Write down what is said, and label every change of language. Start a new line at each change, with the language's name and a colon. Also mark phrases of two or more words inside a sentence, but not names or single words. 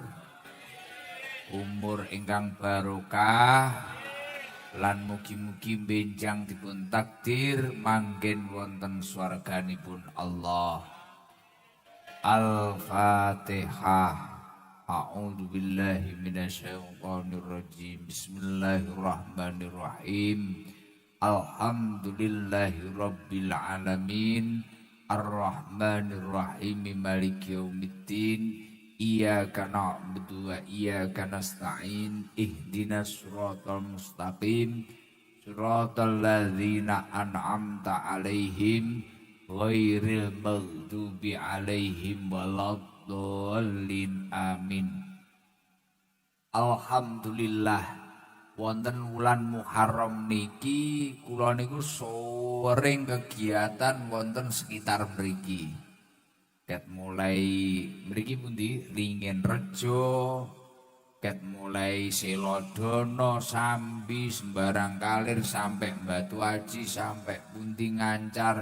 Javanese: umur ingkang barokah, lan mugi-mugi benjang dipun takdir manggen wonten swarganipun Allah. Al-Fatihah.
Arabic: أعوذ بالله من الشيطان الرجيم. بسم الله الرحمن الرحيم الحمد لله رب العالمين. الرحمن الرحيم مالك يوم الدين. إياك نعبد وإياك نستعين. اهدنا الصراط المستقيم صراط الذين أنعمت عليهم غير المغضوب عليهم ولا الضالين. آمين الحمد لله.
Javanese: Wonten wulan Muharram niki kula niku sering kegiatan wonten sekitar mriki. Ket mulai mriki pundi Ringin Rejo, ket mulai Selodono, Sambi, Sembarang Kalir sampai Batu Aji sampai pundi Ngancar.